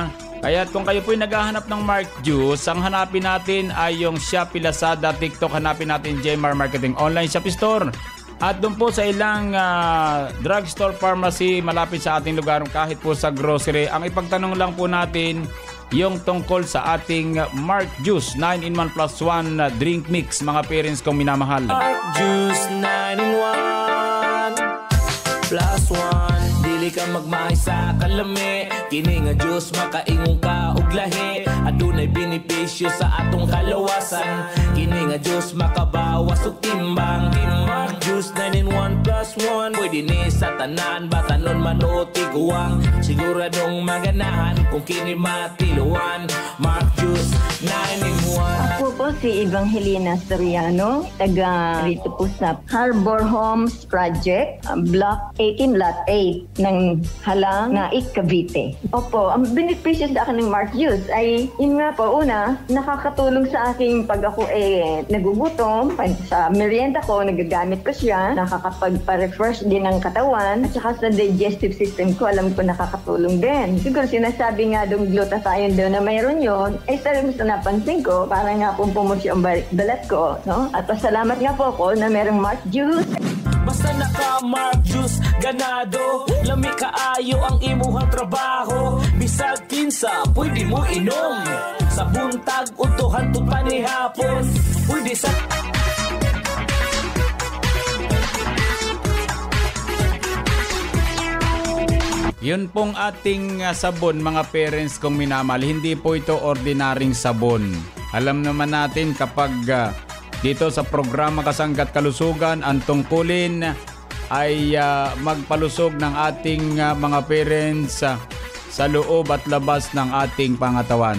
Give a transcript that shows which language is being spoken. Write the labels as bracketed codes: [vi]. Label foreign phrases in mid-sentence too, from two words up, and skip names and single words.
[tl] Kaya kung kayo po ay naghahanap ng Mark Juice, ang hanapin natin ay yung Shopee, Lazada, TikTok. Hanapin natin Jmar Marketing Online Shop Store. At doon po sa ilang [en] drugstore pharmacy [tl] malapit sa ating lugar, kahit po sa grocery, ang ipagtanong lang po natin yung tungkol sa ating Mark Juice 9-in-1 plus 1 drink mix, mga parents kong minamahal. [ceb] Mark Juice 9-in-1 plus 1, dili ka magmahay sa kalami, kini nga juice makaingon ka og lahi, adunay benepisyo sa atong kalawasan, kini nga juice makabawas og timbang. Mark Juice 9-in-1 plus 1, pwede ni sa tanan, batanon man o tiguang, siguradong maganahan kung kini matiluan. Mark Juice 9-in-1. [tl] Ako po si Evangelina Soriano, taga rito po sa Harbor Homes Project, Block 18 Lot 8 ng Halang, Naik, Cavite. Opo, ang benepisyo sa akin ng Mark Juice ay, yun nga po, una, nakakatulong sa aking pag ako nagugutom, sa merienda ko, nagagamit ko siya, nakakapagpa-refresh din ng katawan, at saka sa [en] digestive system [tl] ko, alam ko nakakatulong din. Siguro sinasabi nga doon glutathione doon na mayroon yun, sabi mo sa napansin ko, para nga pong pumusyo ang balat ko, no? At pasalamat nga po ako na mayroong Mark Juice. [ceb] Basta naka Mark Juice, ganado, lami kaayo ang imuhang trabaho, bisag kinsa, pwede mo inom, sa buntag, utuhan to panihapon, pwede sa... [tl] Yun pong ating sabon, mga parents kong minamahal, hindi po ito ordinaryong sabon. Alam naman natin kapag dito sa programa Kasangga't Kalusugan, ang tungkulin ay magpalusog ng ating mga parents sa loob at labas ng ating pangatawan.